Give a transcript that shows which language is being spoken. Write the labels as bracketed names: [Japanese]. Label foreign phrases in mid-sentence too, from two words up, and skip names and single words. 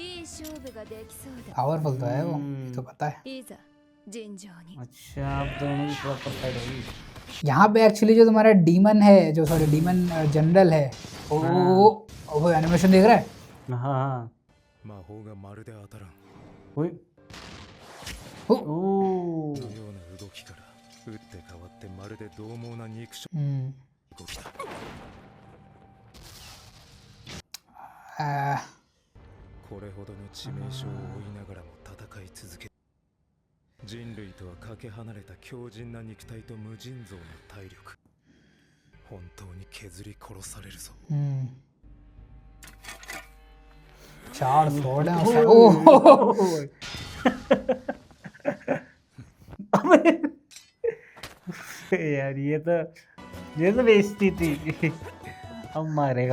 [Japanese] いい勝負ができそうだ。 [Hindi] पावरफुल तो है वो, ये तो पता है. [Japanese] いざ尋常に。 [Hindi] अच्छा आप दोनों की [English] proper fight [Hindi] होगी। यहाँ पे एक्चुअली जो तुम्हारा डीमन है, जो [English] sorry demon general [Hindi] है, वो एनिमेशन देख रहा है? हाँ हाँ [Japanese] 魔法がまるで当たらん ओए お ओ のような動きから打って変わってまるで獰猛な肉食 動きだ これほどの致命傷を負いながらも戦い続け人類とはかけ離れた強靭な肉体と無尽蔵な体力本当に削り殺されるぞ [Hindi] चार स्वॉर्ड हैं उसका. ओह यार ये तो बेइज्जती थी। अब मारेगा।